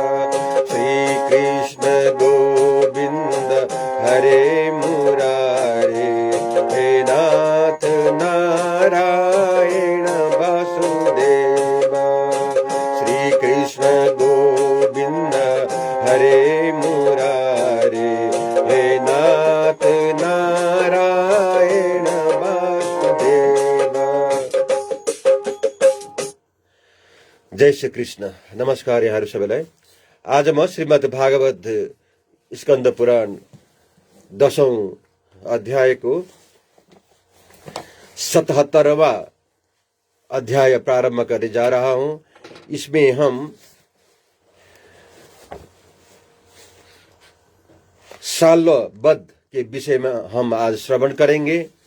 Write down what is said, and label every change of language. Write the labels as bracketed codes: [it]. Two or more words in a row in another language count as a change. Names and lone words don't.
[sa] श्री कृष्ण गोविंद हरे मुरारे, हे नाथ नारायण वासुदेवा। श्री कृष्ण गोविंद हरे मुरारे, हे नाथ नारायण वासुदेवा। जय श्री कृष्ण। [ne] नमस्कार यहाँहरु सबैलाई। आज म [hi] श्रीमद् भागवत स्कन्द पुराण 10औं अध्यायको 77वां अध्याय प्रारंभ करने जा रहा हूं। इसमें हम साल्वबद्ध के विषय में हम आज श्रवण करेंगे।